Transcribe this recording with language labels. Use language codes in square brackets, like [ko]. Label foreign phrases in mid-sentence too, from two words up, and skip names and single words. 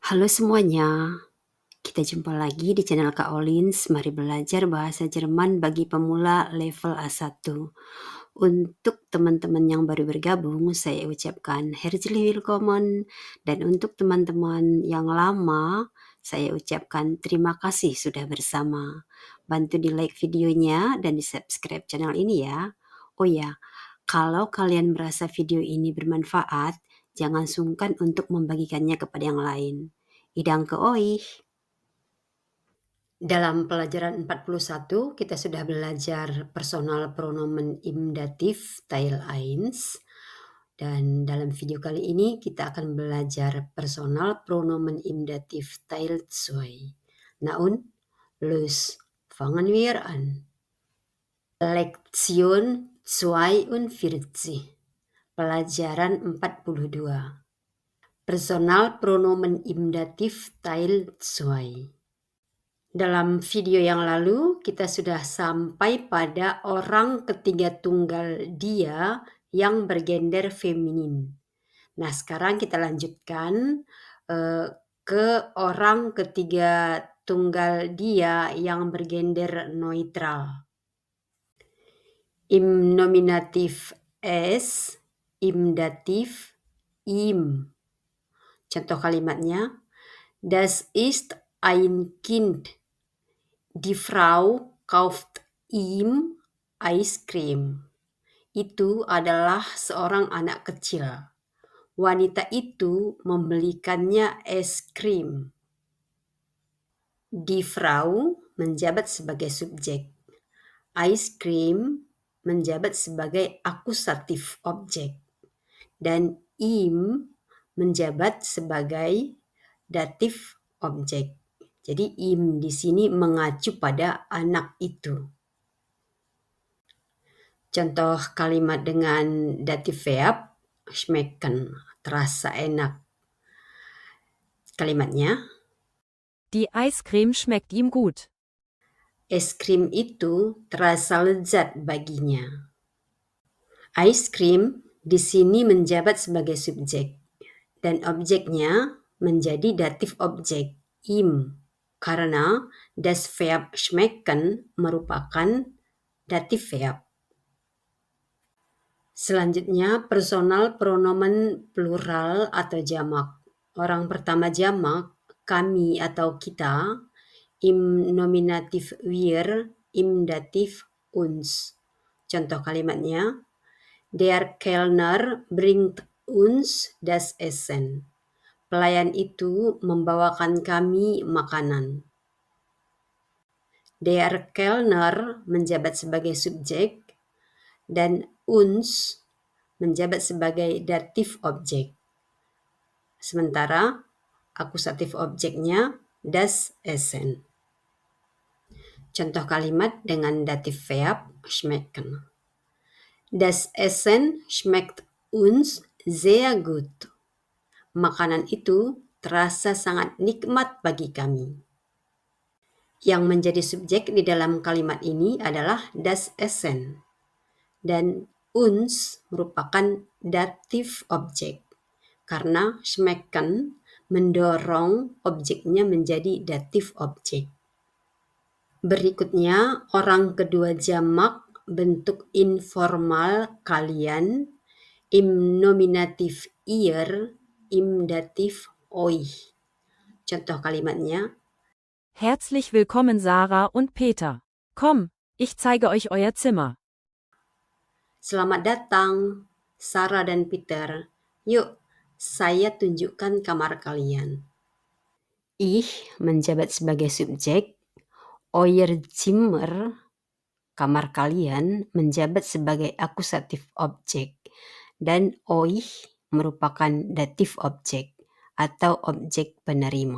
[id] Halo semuanya, kita jumpa lagi di channel Kak Olins. Mari belajar bahasa Jerman bagi pemula level A1. Untuk teman-teman yang baru bergabung, saya ucapkan [de] herzlich willkommen. [id] Dan untuk teman-teman yang lama, saya ucapkan terima kasih sudah bersama. Bantu di like videonya dan di subscribe channel ini ya. Oh ya, kalau kalian merasa video ini bermanfaat, jangan sungkan untuk membagikannya kepada yang lain. [de] Danke euch. [id] Dalam pelajaran 41 kita sudah belajar [de] personal pronomen im dativ Teil 1 [id] dan dalam video kali ini kita akan belajar [de] personal pronomen im dativ Teil 2. Nah und los fangen wir an. Lektion 42. [id] Pelajaran 42. [de] Personal pronomen im dativ Teil 2. [id] Dalam video yang lalu kita sudah sampai pada orang ketiga tunggal dia yang bergender feminin. Nah, sekarang kita lanjutkan ke orang ketiga tunggal dia yang bergender neutral. [de] Im Nominativ es, im Dativ ihm. [id] Contoh kalimatnya, [de] das ist ein Kind. Die Frau kauft ihm [en] Ice Cream. [id] Itu adalah seorang anak kecil. Wanita itu membelikannya es krim. [de] Die Frau [id] menjabat sebagai subjek. [en] Ice cream [id] menjabat sebagai akusatif objek. Dan ihm menjabat sebagai datif objek. Jadi im di sini mengacu pada anak itu. Contoh kalimat dengan datif verb schmecken, terasa enak. Kalimatnya, [de] Die Eiscreme schmeckt ihm gut. [id] es krim itu terasa lezat baginya. [en] Ice cream [id] di sini menjabat sebagai subjek dan objeknya menjadi datif objek im karena [de] das Verb schmecken [id] merupakan datif verb. Selanjutnya [de] personal pronomen [id] plural atau jamak. Orang pertama jamak, kami atau kita, [de] im nominatif wir, im datif uns. [id] Contoh kalimatnya, [de] der Kellner bringt uns das Essen. [id] Pelayan itu membawakan kami makanan. [de] Der Kellner [id] menjabat sebagai subjek dan uns menjabat sebagai datif objek. Sementara akusatif objeknya [de] das Essen. [id] Contoh kalimat dengan datif verb schmecken. [de] Das Essen schmeckt uns sehr gut. [id] Makanan itu terasa sangat nikmat bagi kami. Yang menjadi subjek di dalam kalimat ini adalah [de] das Essen. [id] Dan uns merupakan datif objek. Karena schmecken mendorong objeknya menjadi datif objek. Berikutnya, orang kedua jamak bentuk informal kalian, [de] im nominatif ihr, im datif euch. [id] Contoh kalimatnya, [de] Herzlich willkommen Sarah und Peter. Komm, ich zeige euch euer Zimmer. [id] selamat datang Sarah dan Peter. Yuk, saya tunjukkan kamar kalian. Ich menjabat sebagai subjek, [de] euer Zimmer, [id] kamar kalian, menjabat sebagai akusatif objek, dan euch merupakan datif objek atau objek penerima.